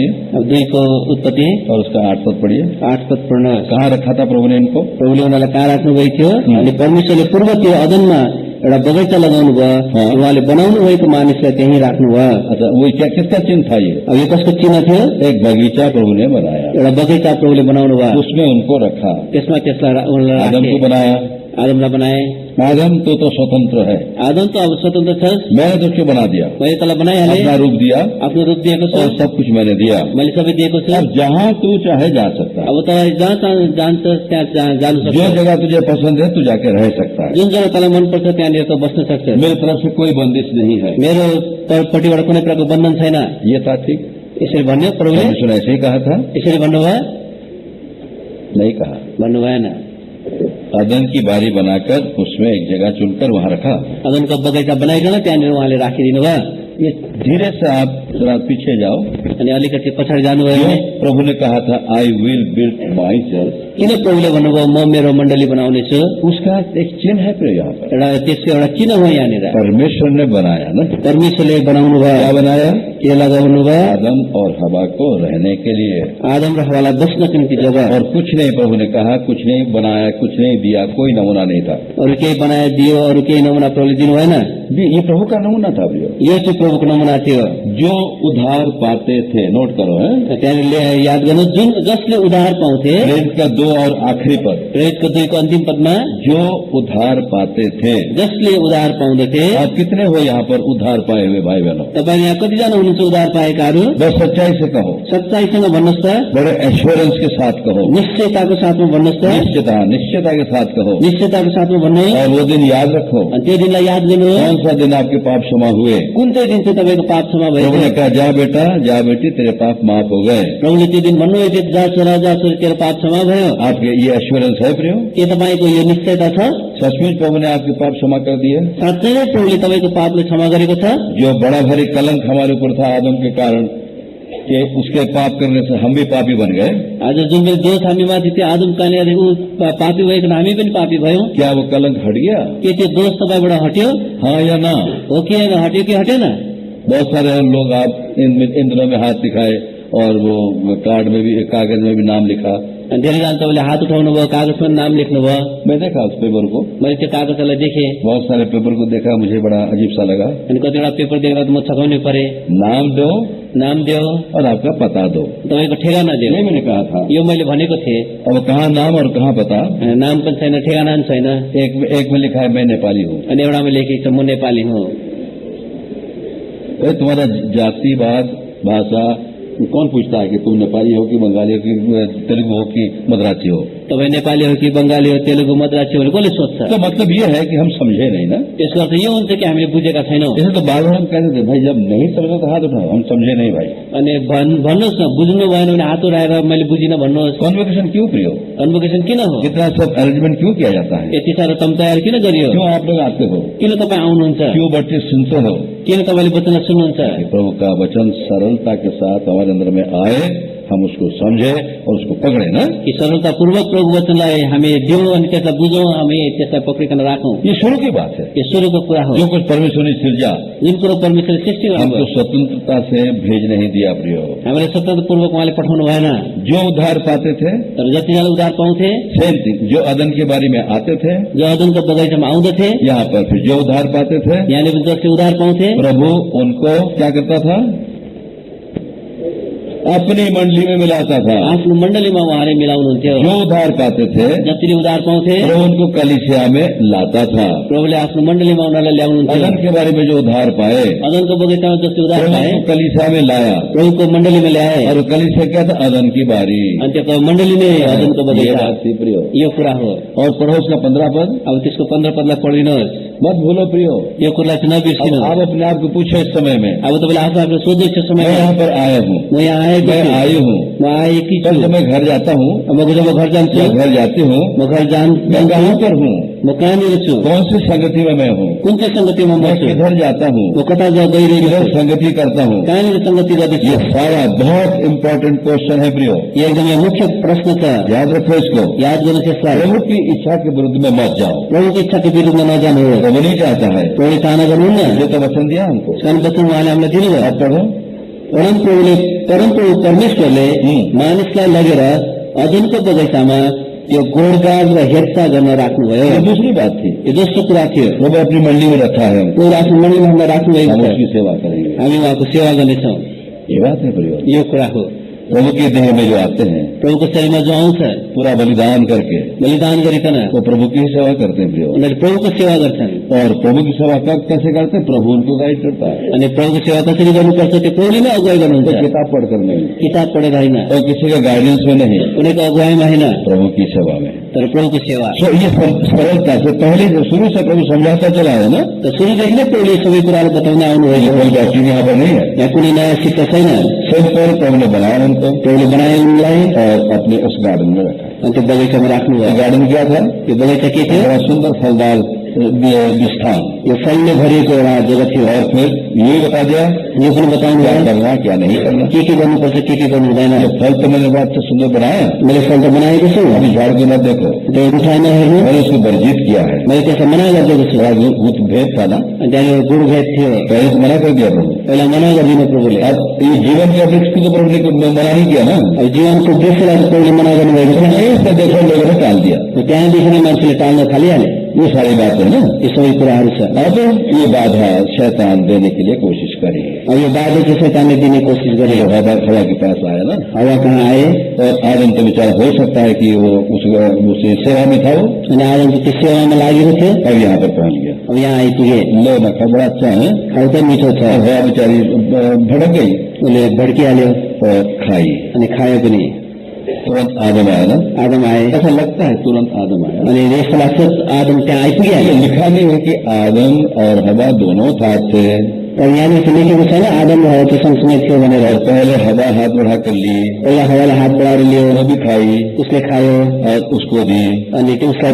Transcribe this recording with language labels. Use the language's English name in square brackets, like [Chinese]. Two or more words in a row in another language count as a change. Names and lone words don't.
[Hindi] अब 2 को उत्पत्ति और उसका 8 पद पढ़िए। [Nepali] 8 पद पढ्नुहोस्। [Hindi] कहाँ रखा था प्रभु ने इनको? [Nepali] प्रभुले उनीहरूलाई कहाँ राख्नुभएको थियो? अनि परमेश्वरले पूर्वतिर अदनमा एउटा बगैँचा लगाउनु भयो। उहाँले बनाउनु भएको मानिसलाई त्यहीँ राख्नुभयो। [Hindi] अच्छा, वो क्या, किसका चिन्ह था ये? [Nepali] अब यो कसको चिन्ह थियो? [Hindi] एक बगीचा प्रभु ने बनाया, [Nepali] एउटा बगैँचा प्रभुले बनाउनु भयो। [Hindi] उसमें उनको रखा। [Nepali] त्यसमा त्यसलाई उनलाई आदम राखे। [Hindi] को बनाया। [Nepali] आदमलाई बनाए। [Hindi] आदम तो स्वतंत्र है, [Nepali] आदम त अब स्वतन्त्र छ। [Hindi] मैंने तो उसको बना दिया, [Nepali] मैले तँलाई बनाइहालेँ, [Hindi] अपना रूप दिया [Nepali] आफ्नो रूप दिएको छु, [Hindi] और सब कुछ मैंने दिया। [Nepali] मैले सबै दिएको छु। [Hindi] अब जहाँ तू चाहे जा सकता है, [Nepali] अब तपाईँ जहाँ जान्छस् त्यहाँ जानु [Hindi] जो [Nepali] सक्छ। [Hindi] जगह तुझे पसंद है तू जाके रह सकता है। [Nepali] जुन जग्गा तँलाई मनपर्छ त्यहाँनिर त बस्न सक्छ। [Hindi] मेरी तरफ से कोई बंदिश नहीं है। [Nepali] मेरो तर्फपट्टिबाट कुनै प्रकारको बन्धन छैन। [Hindi] ये था ठीक? [Nepali] यसरी भन्यो प्रभुले? [Hindi] परमेश्वर ऐसे ही कहा था? [Nepali] यसरी भन्नुभयो? [Hindi] नहीं कहा। [Nepali] भन्नु भएन। [Hindi] अदन की बारी बनाकर उसमें एक जगह चुनकर वहाँ रखा। [Nepali] अदनको बगैँचा बनाइकन त्यहाँनिर उहाँले राखिदिनु भयो। [Hindi] ये धीरे से आप जरा पीछे जाओ। [Nepali] अनि अलिकति पछाडि जानुभयो भने [Hindi] प्रभु ने कहा था [English] I will build my church, [Nepali] किन प्रभुले भन्नुभयो म मेरो मण्डली बनाउनेछु? [Hindi] उसका एक चिन्ह है फिर यहाँ पर। [Nepali] एउटा त्यसको एउटा चिन्ह हो यहाँनिर। [Hindi] परमेश्वर ने बनाया ना, [Nepali] परमेश्वरले बनाउनु भयो। [Hindi] क्या बनाया? [Nepali] के लगाउनु भयो? [Hindi] आदम और हवा को रहने के लिए, [Nepali] आदम र हवालाई बस्नको निम्ति जग्गा। [Hindi] और कुछ नहीं, प्रभु ने कहा कुछ नहीं बनाया, कुछ नहीं दिया, कोई नमूना नहीं था। [Nepali] अरू केही बनाए दियो, अरू केही नमुना प्रभुले दिनु भएन। [Hindi] ये प्रभु का नमूना था भैया। [Nepali] यो चाहिँ प्रभुको नमुना थियो। [Hindi] जो उधार पाते थे, नोट करो है, [Nepali] त्यहाँनिर याद गर्नु, जुन जसले उधार पाउँथे, [Hindi] प्रेरित का 2 और आखिरी पद, [Nepali] प्रेरितको 2 को अन्तिम पदमा [Hindi] जो उधार पाते थे। [Nepali] जसले उधार पाउँदथे। [Hindi] आप कितने हो यहाँ पर उधार पाए हुए भाई बहनों? [Nepali] तपाईँ यहाँ कतिजना हुनुहुन्छ उधार पाएकाहरू? [Hindi] बस सच्चाई से कहो, [Nepali] सच्चाइसँग भन्नुहोस् त, [Hindi] बड़े एश्योरेंस के साथ कहो, [Nepali] निश्चयताको साथमा भन्नुहोस् त, [Hindi] निश्चयता के साथ कहो, [Nepali] निश्चयताको साथमा भन्नुहोस्। [Hindi] और वो दिन याद रखो। [Nepali] अनि त्यो दिनलाई याद गर्नुहोस्। [Hindi] कौन सा दिन आपके पाप क्षमा हुए? [Nepali] कुन चाहिँ दिन चाहिँ तपाईँको पाप क्षमा भएको? [Hindi] प्रभु ने कहा, जा बेटा, जा बेटी, तेरे पाप माफ हो गए। [Nepali] प्रभुले त्यो दिन भन्नुभएको थियो, जा छोरा जा छोरी, तेरो पाप क्षमा भयो। [Hindi] आपके ये एश्योरेंस है प्रियो? [Nepali] के तपाईँको यो निश्चयता छ? [Hindi] सचमुच प्रभु ने आपके पाप क्षमा कर दिए? [Nepali] साँच्चै नै प्रभुले तपाईँको पापले क्षमा गरेको छ? [Hindi] जो बड़ा भारी कलंक हमारे ऊपर था आदम के कारण, कि उसके पाप करने से हम भी पापी बन गए, [Nepali] आज जुन मेरो दोष हामीमाथि थियो, आदम कानेर ऊ पापी भएको हामी पनि पापी भयौं। [Hindi] क्या वो कलंक हट गया? [Nepali] के त्यो दोष तपाईँबाट हट्यो? [Hindi] हाँ या ना? [Nepali] हो कि होइन? हट्यो कि हटेन? [Hindi] बहुत सारे लोग आप इन दिनों में हाथ दिखाए और वो कार्ड में भी, कागज में भी नाम लिखा। [Nepali] अनि धेरैजना तपाईँले हात उठाउनु भयो, कागजमा नाम लेख्नुभयो। [Hindi] मैं देखा उस पेपर को, [Nepali] मैले त्यो कागजलाई देखेँ। [Hindi] बहुत सारे पेपर को देखा, मुझे बड़ा अजीब सा लगा। [Nepali] अनि कतिवटा पेपर देख्दा त म छकाउनै परे। [Hindi] नाम दो [Nepali] नाम दियो [Hindi] और आपका पता दो, [Nepali] तपाईँको ठेगाना दियो। [Hindi] नहीं मैंने कहा था। [Nepali] यो मैले भनेको थिएँ। [Hindi] अब कहाँ नाम और कहाँ पता? [Nepali] नाम पनि छैन, ठेगाना पनि छैन। [Hindi] एक में लिखा है मैं नेपाली हूँ, [Nepali] अनि एउटामा लेखेको छ म नेपाली हुँ। [Hindi] तुम्हारा जातिवाद, भाषा कौन पूछता है कि तुम नेपाली हो कि बंगाली हो कि तेलुगु हो कि मद्रासी हो? [Nepali] तपाईँ नेपाली हो कि बंगाली हो, तेलुगु, मद्रासी हो, कसले सोध्छ? [Hindi] तो मतलब ये है कि हम समझे नहीं ना। [Nepali] यसको अर्थ यो हुन्छ कि हामीले बुझेका छैनौँ। [Hindi] जैसे तो बार बार हम कहते थे, भाई जब नहीं समझे तो हाथ उठाओ, हम समझे नहीं भाई। [Nepali] अनि भन्नुहोस् न, बुझ्नु भएन भने हात उठाएर मैले बुझिनँ भन्नुहोस्। [Hindi] कॉन्वोकेशन क्यों प्रियो? [Nepali] कन्भोकेसन किन हो? [Hindi] इतना सब अरेंजमेंट क्यों किया जाता है? [Nepali] यति साह्रो तम तयार किन गरियो? [Hindi] क्यों आप लोग आते हो? [Nepali] किन तपाईँ आउनुहुन्छ? [Hindi] क्यों बच्चे सुनते हो? [Nepali] किन तपाईँले वचन सुन्नुहुन्छ? [Hindi] प्रभु का वचन सरलता के साथ हमारे अंदर में आए, हम उसको समझे और उसको पकड़े ना। [Nepali] कि सरलतापूर्वक प्रभु वचनलाई हामी दिउँ अनि त्यसलाई बुझौँ, हामी त्यसलाई पक्रिकन राखौँ। [Hindi] ये शुरू की बात है। [Nepali] यो सुरुको कुरा हो। [Hindi] जो कुछ परमेश्वर ने सृजा, [Nepali] जुन कुरो परमेश्वरले सृष्टि [Hindi] हमको [Nepali] गर्नुभयो, [Hindi] स्वतंत्रता से भेज नहीं दिया प्रियो। [Nepali] हामीलाई स्वतन्त्रपूर्वक उहाँले पठाउनु भएन। [Hindi] जो उद्धार पाते थे, [Nepali] तर जतिजना उद्धार पाउँथे, [English] same thing, [Hindi] जो अदन के बारे में आते थे, [Nepali] जो अदनको बगैँचामा आउँदथे, [Hindi] यहाँ पर फिर जो उद्धार पाते थे, [Nepali] यहाँले पनि जसले उद्धार पाउँथे, [Hindi] प्रभु उनको क्या करता था? अपनी मंडली में मिलाता था। [Nepali] आफ्नो मण्डलीमा उहाँले मिलाउनुहुन्थ्यो। [Hindi] जो उद्धार पाते थे, [Nepali] जतिले उद्धार पाउँथे, [Hindi] प्रभु उनको कलीसिया में लाता था। [Nepali] प्रभुले आफ्नो मण्डलीमा उनीहरूलाई ल्याउनुहुन्थ्यो। [Hindi] अदन के बारे में जो उद्धार पाए, [Nepali] अदनको बगैँचामा जसले उद्धार [Hindi] प्रभु [Nepali] पाए, [Hindi] उनको कलीसिया में लाया, [Nepali] प्रभुको मण्डलीमा ल्याए। [Hindi] और कलीसिया क्या था? अदन की बारी। [Nepali] अनि त्यो मण्डली नै अदनको [Hindi] ये [Nepali] बगैँचा। [Hindi] बात थी प्रियो। [Nepali] यो कुरा हो। [Hindi] और पढ़ो उसका 15 पद, [Nepali] अब त्यसको 15 पदलाई पढिदिनुहोस्। [Hindi] मत भूलो प्रियो। [Nepali] यो कुरालाई चाहिँ नबिर्सिनु। [Hindi] अब आप अपने आप को पूछो इस समय में, [Nepali] अब तपाईँले आफू आफूलाई सोध्नुहोस् यो [Hindi] मैं [Nepali] समयमा, [Hindi] यहाँ पर आया हूँ, [Nepali] म यहाँ आएको [Hindi] मैं [Nepali] छु, [Hindi] आई हूँ, [Nepali] म आएकी छु। [Hindi] कल जब मैं घर जाता हूँ, [Nepali] म जब घर जान्छु, [Hindi] या घर जाती हूँ, [Nepali] म घर [Hindi] मैं [Nepali] जान्छु, [Hindi] कहाँ पर हूँ? [Nepali] म कहाँनिर छु, [Hindi] कौन सी संगति में मैं हूँ? [Nepali] कुन चाहिँ सङ्गतिमा म [Hindi] मैं [Nepali] छु, [Hindi] किधर जाता हूँ? [Nepali] म कता गइरहेको [Hindi] किधर [Nepali] छु, [Hindi] संगति करता हूँ? [Nepali] कहाँनिर सङ्गति गर्दैछु? [Hindi] ये सारा बहुत [English] important question [Hindi] है प्रियो। [Nepali] यो एकदमै मुख्य प्रश्न छ। [Hindi] याद रखो इसको। [Nepali] याद गर्नुहोस् यसलाई। [Hindi] प्रभु की इच्छा के विरुद्ध में मत जाओ। [Nepali] प्रभुको इच्छाको विरुद्धमा नजानुहोस्। [Hindi] प्रभु नहीं चाहता है, [Nepali] प्रभुले चाहना गर्नुहुन्न। [Hindi] ये तो वचन दिया हमको। [Nepali] सानो वचन उहाँले हामीलाई दिनुभयो। [Hindi] आप पढ़ो। [Nepali] परमप्रभु परमेश्वरले मानिसलाई लगेर अदनको बगैँचामा यो गोडगाड र हेरचाह गर्न राख्नुभयो। [Hindi] ये दूसरी बात थी। [Nepali] यो दोस्रो कुरा थियो। [Hindi] प्रभु अपनी मंडी में रखा है हमको, [Nepali] प्रभु आफ्नो मण्डलीमा हामीलाई [Hindi] हम [Nepali] राख्नुभएको छ। [Hindi] उसकी सेवा करेंगे। [Nepali] हामी उहाँको सेवा गर्नेछौँ। [Hindi] ये बात है प्रियो। [Nepali] यो कुरा हो। [Hindi] प्रभु के देह में जो आते हैं, [Nepali] प्रभुको शरीरमा जो आउँछ, [Hindi] पूरा बलिदान करके, [Nepali] बलिदान गरिकन [Hindi] वो प्रभु की ही सेवा करते हैं प्रियो। [Nepali] उनीहरूले प्रभुको सेवा गर्छन्। [Hindi] और प्रभु की सेवा कब कैसे करते हैं? प्रभु उनको गाइड करता है। [Nepali] अनि प्रभुको सेवा कसरी गर्नुपर्छ त्यो प्रभुले नै अगुवाई [Hindi] तो [Nepali] गर्नुहुन्छ। [Hindi] किताब पढ़कर नहीं, [Nepali] किताब पढेर होइन, [Hindi] और किसी का गाइडेंस में नहीं, [Nepali] कुनैको अगुवाईमा होइन, [Hindi] प्रभु की सेवा में। [Nepali] तर प्रभुको सेवा। [Hindi] तो ये सरलता से पहले जो शुरू से प्रभु समझाता चला है ना, [Nepali] त सुरुदेखि नै प्रभुले सबै कुराहरू बताउँदै [Hindi] ये [Nepali] आउनुभएको। [Hindi] कोई डॉक्ट्रिन यहाँ पर नहीं है। [Nepali] यहाँ कुनै नयाँ शिक्षा छैन। [Hindi] सिंपल प्रभु ने बनाया उनको [Nepali] प्रभुले बनाए उनलाई [Hindi] और अपने उस गार्डन में रखा। [Nepali] अनि त्यो बगैँचामा राख्नुभयो। [Hindi] गार्डन क्या था? [Nepali] त्यो बगैँचा के थियो? [Hindi] बड़ा सुंदर फलदार स्थान, [Nepali] यो फलले भरिएको एउटा जग्गा थियो। [Hindi] और फिर ये बता दिया [Nepali] यो पनि बताउनु [Hindi] क्या [Nepali] भयो [Hindi] करना क्या नहीं करना। [Nepali] के गर्नुपर्छ, के गर्नु हुँदैन। [Hindi] ये फल तो मैंने बहुत अच्छा सुंदर बनाया, [Nepali] मैले फल त बनाएको छु, [Hindi] अभी झाड़ के न देखो, [Nepali] त्यो उठाइ नहेर्नु। [Hindi] मैंने उसको वर्जित किया है। [Nepali] मैले त्यसलाई मना गरिदिएको छु। [Hindi] थोड़ा भूत भेद था ना, [Nepali] अनि त्यहाँनिर गुरुभेद थियो। [Hindi] पहले तो मना कर दिया प्रभु। [Nepali] पहिला मना गरिदिनु प्रभुले। [Hindi] अब ये जीवन के वृक्ष की तो प्रभु ने मना ही किया ना, [Nepali] अब जीवनको वृक्षलाई प्रभुले मना गर्नुभएको छ। [Hindi] इसका देखो लोगों ने टाल दिया। [Nepali] त्यहाँदेखि नै मान्छेले टाल्न थालिहाले। [Hindi] ये सारी बात है ना। [Nepali] यी सबै कुराहरू छ। [Hindi] अब ये बाधा शैतान देने के लिए कोशिश करे, [Nepali] अब यो बाधो चाहिँ शैतानले दिने कोसिस [Hindi] ये [Nepali] गर्यो। [Hindi] हवा के पास आया ना, [Nepali] हवा कहाँ आए [Hindi] और आदम तो बेचारा हो सकता है कि वो उस सेवा में था, वो [Nepali] अनि आदम चाहिँ त्यो सेवामा लागेको थियो। [Hindi] अब यहाँ पर पहुंच गया। [Nepali] अब यहाँ आइपुगे। [Hindi] लो ना, बड़ा अच्छा है। [Nepali] खाउ त मिठो छ। [Hindi] और हवा बेचारी भड़क गई [Nepali] उसले भड्किहाल्यो [Hindi] और खाई, [Nepali] अनि खायो पनि। [Hindi] तुरंत आदम आया ना। [Nepali] आदम आए। [Hindi] ऐसा लगता है तुरंत आदम आया। [Nepali] अनि यस्तो लाग्छ आदम त्यहाँ आइपुगिहाल्यो। [Hindi] ये लिखा नहीं है कि आदम और हवा दोनों साथ थे, [Nepali] तर यहाँनिर चाहिँ लेखेको छैन आदम र हवा चाहिँ सँगसँगै थियो भनेर। [Hindi] और पहले हवा हाथ बढ़ा कर ली, [Nepali] पहिला हवालाई हात बढाएर लियो, [Hindi] वो भी खाई [Nepali] उसले खायो [Hindi] और उसको दी। [Nepali] अनि त्यो उसलाई